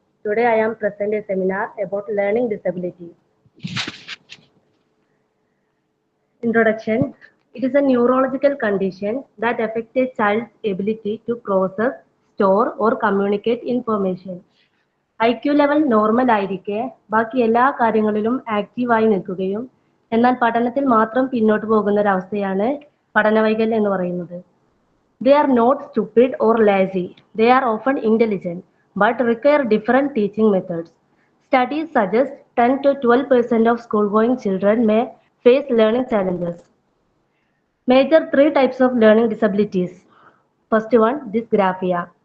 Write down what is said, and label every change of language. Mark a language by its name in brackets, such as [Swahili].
[English] Today I am presenting a seminar about learning disability. Introduction. It is a neurological condition that affects a child's ability to process, store or communicate information. [Malayalam] IQ level normal ആയിരിക്കെ ബാക്കി എല്ലാ കാര്യങ്ങളിലും ആക്റ്റീവായി നിൽക്കുകയും എന്നാൽ പഠനത്തിൽ മാത്രം പിന്നോട്ട് പോകുന്ന ഒരവസ്ഥയാണ് പഠനവൈകല്യം എന്ന് പറയുന്നത്. [English] They are not stupid or lazy. They are often intelligent but require different teaching methods. Studies suggest 10 to 12% of school-going children may face learning challenges. Major 3 types of learning disabilities. First one, dysgraphia.